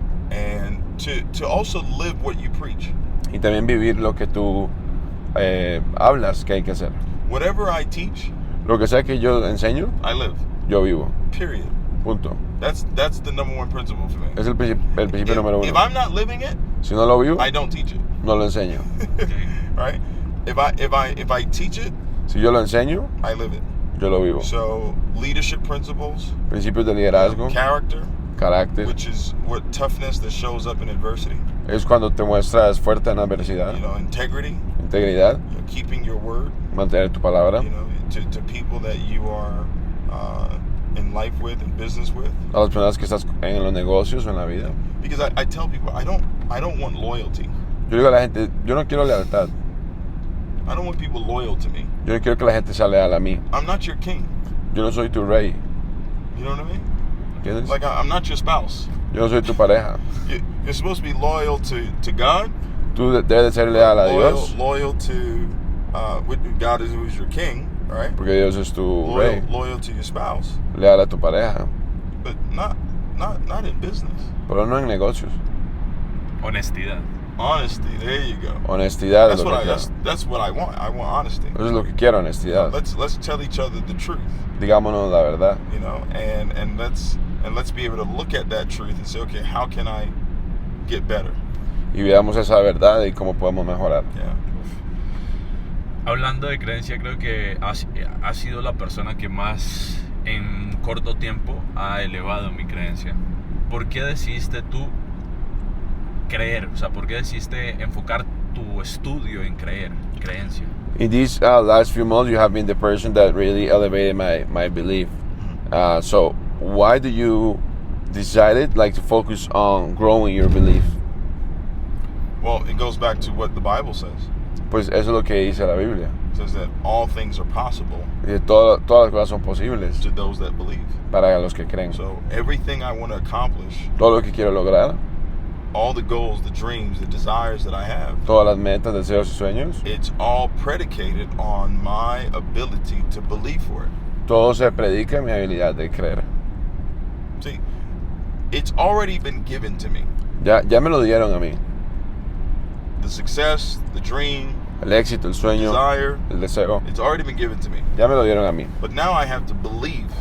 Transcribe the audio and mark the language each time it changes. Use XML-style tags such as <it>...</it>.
<en>And to also live what you preach.</en> <es>Y también vivir lo que tú hablas que hay que hacer.</es> <en>Whatever I teach,</en> <es>Lo que sea que yo enseño,</es> <en>I live.</en> <es>yo vivo.</es> <en>Period.</en> <es>Punto.</es> <en>That's the number one principle for me.</en> <es>Es el principio número</es> <en>If</en> <es>uno.</es> <en>I'm not living it,</en> <es>Si no lo vivo,</es> <en>I don't teach it.</en> <es>no lo enseño.</es> <en>Right? If I teach it,</en> <es>Si yo lo enseño,</es> <en>I live it.</en> <es>yo lo vivo.</es> <en>So leadership principles,</en> <es>Principios de liderazgo,</es> <en>character,</en> <es>carácter.</es> <en>which is what toughness that shows up in adversity.</en> <es>Es cuando te muestras fuerte en la adversidad.</es> <en>Integrity,</en> <es>Integridad,</es> <en>keeping your word,</en> <es>mantener tu palabra.</es> <en>to people that you are in life with and business with.</en> <es>A las personas que estás en los negocios o en la vida.</es> <en>Because I tell people I don't want loyalty.</en> <es>Yo digo a la gente, yo no quiero lealtad.</es> <en>I don't want people loyal to me.</en> <es>Yo no quiero que la gente sea leal a mí.</es> <en>I'm not your king.</en> <es>Yo no soy tu rey.</es> <en>You know what I mean?</en> <es>¿Entiendes?</es> <en>Like I'm not your spouse.</en> <es>Yo no soy tu pareja.</es> <en>You're supposed to be loyal to God.</en> <es>Tú debes de ser leal a Dios.</es> <en>Loyal to God who's your king, right?</en> <es>Porque Dios es tu rey.</es> <en>Loyal to your spouse.</en> <es>Leal a tu pareja.</es> <en>but not in business.</en> <es>Pero no en negocios. Honestidad.</es> <en>Honesty, there you go.</en> <es>Honestidad</es> <en>That's</en> <es>es lo</es> <en>what</en> <es>que quiero.</es> <en>that's what I want. I want honesty.</en> <es>Eso es lo que quiero, honestidad.</es> <en>Let's tell each other the truth.</en> <es>Digámonos la verdad.</es> <en>You know, and let's be able to look at that truth and say, okay, how can I get better?</en> <es>Y veamos esa verdad y cómo podemos mejorar.</es> <en>Yeah.</en> <es>Hablando de creencia, creo que ha sido la persona que más en corto tiempo ha elevado mi creencia. ¿Por qué decidiste tú creer? O sea, ¿por qué decidiste enfocar tu estudio en creencia?</es> <en>In these last few months, you have been the person that really elevated my belief. So why do you decided to focus on growing your belief? Well, it goes back to what the Bible says.</en> <es>Pues eso es lo que dice la Biblia.</es> <en>It says that all things are possible</en> <es>Y todas las cosas son posibles</es> <en>to those that believe.</en> <es>para los que creen.</es> <en>So everything I want to accomplish,</en> <es>Todo lo que quiero lograr,</es> <en>all the goals, the dreams, the desires that I have,</en> <es>todas las metas, deseos y sueños,</es> <en>it's all predicated on my ability to believe for it.</en> <es>todo se predica en mi habilidad de creer.</es> <en>See, it's already been given to me.</en> <es>Ya me lo dieron a mí.</es> <en>The success, the dream,</en> <es>El éxito, el sueño,</es> <en>desire,</en> <es>el deseo,</es> <en>it's already been given to me.</en> <es>ya me lo dieron a mí.</es> <en>But now I have to believe,</en>